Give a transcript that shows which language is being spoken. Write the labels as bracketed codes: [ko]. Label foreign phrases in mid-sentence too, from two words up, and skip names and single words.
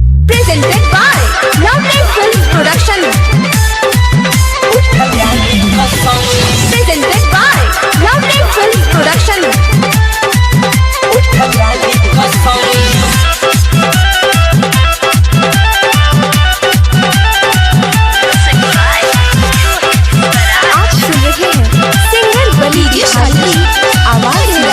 [en] Presented by Lovely Films Production. Presented by Lovely Films Production. [hi] आप सुन रहे हैं सिंगर बली की आवाज में।